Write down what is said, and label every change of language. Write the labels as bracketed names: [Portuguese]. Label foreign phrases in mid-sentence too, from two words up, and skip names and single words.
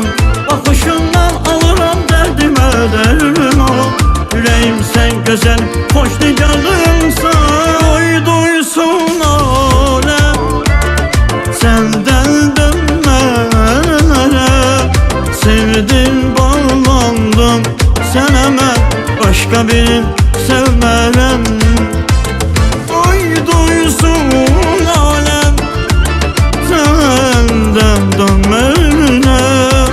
[Turkish] Bakışından alırım derdime derman. Yüreğim sen güzel, hoş nigarımsan. Oy duysun alem, senden sevdim, [Azerbaijani] bağlandım sənə mən, başqa birini sevmərəm. Oy duysun aləm, səndən dönmərəm.